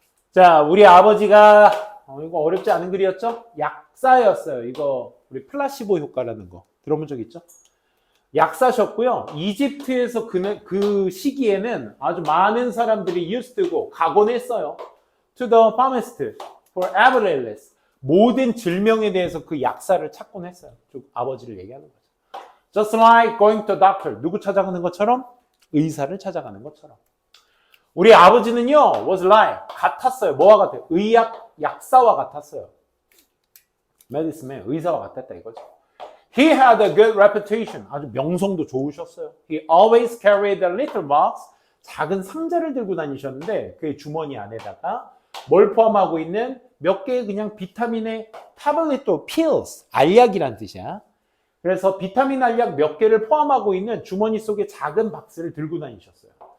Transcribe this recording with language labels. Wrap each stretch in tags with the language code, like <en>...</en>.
<ko>자, 우리 아버지가 이거 어렵지 않은 글이었죠? 약사였어요. 이거 우리 플라시보 효과라는 거 들어본 적 있죠? 약사셨고요. 이집트에서 그 시기에는 아주 많은 사람들이 used고 가곤 했어요.</ko> <en>To the pharmacist for every illness.</en> <ko>모든 질병에 대해서 그 약사를 찾곤 했어요. 즉 아버지를 얘기하는 거죠.</ko> <en>Just like going to doctor.</en> <ko>누구 찾아가는 것처럼? 의사를 찾아가는 것처럼. 우리 아버지는요,</ko> <en>was like,</en> <ko>같았어요. 뭐와 같아요? 약사와 같았어요. medicineman, 의사와 같았다 이거죠.</ko> <en>He had a good reputation.</en> <ko>아주 명성도 좋으셨어요.</ko> <en>He always carried a little box.</en> <ko>작은 상자를 들고 다니셨는데 그 주머니 안에다가 뭘 포함하고 있는 몇 개의 그냥 비타민의 타블렛 또 pills, 알약이란 뜻이야. 그래서 비타민 알약 몇 개를 포함하고 있는 주머니 속에 작은 박스를 들고 다니셨어요.</ko>